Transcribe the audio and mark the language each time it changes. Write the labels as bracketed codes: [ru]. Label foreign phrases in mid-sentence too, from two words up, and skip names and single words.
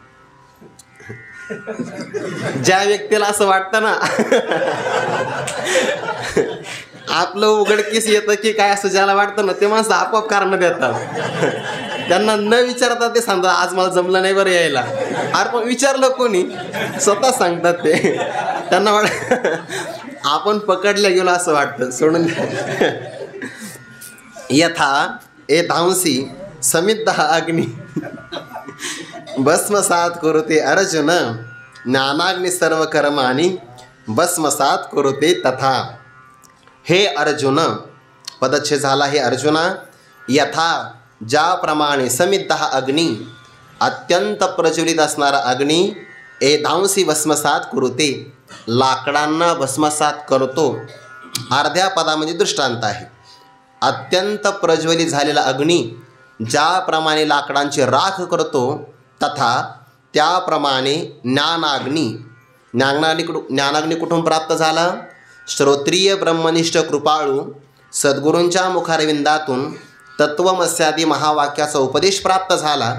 [mr] ज्या व्यक्तीला असं वाटतं ना आपलं उघडकीस येतं की काय, असं ज्याला वाटतं ना ते माणसं आपोआप कारण देतात. त्यांना न विचारता ते सांगतात आज मला जमलं नाही बरं यायला. अरे पण विचारलं कोणी, स्वतः सांगतात ते. त्यांना आपण पकडलं गेलो असं वाटतं, सोडून [sa] यथा एतांसी समिद्ध अग्नी भस्मसात कुरुते अर्जुन ज्ञानाग्नि सर्व कर्माणि भस्मसात कुरुते तथा. [mr] हे अर्जुन, पदच्छेद झाला, हे अर्जुना, यथा ज्याप्रमाणे [sa] समिद्ध अग्नी, [mr] अत्यंत प्रज्वलित असणारा अग्नी, [sa] एधांसी भस्मसात कुरुते, [mr] लाकडांना भस्मसात करतो. अर्ध्या पदामध्ये दृष्टांत आहे. अत्यंत प्रज्वलित झालेला अग्नी ज्याप्रमाणे लाकडांची राख करतो, तथा त्याप्रमाणे ज्ञानाग्नी. ज्ञानाग्नी कुठून प्राप्त झाला? श्रोत्रिय ब्रह्मनिष्ठ कृपाळू सद्गुरूंच्या मुखारविंदातून तत्वमस्यादी महावाक्याचा उपदेश प्राप्त झाला.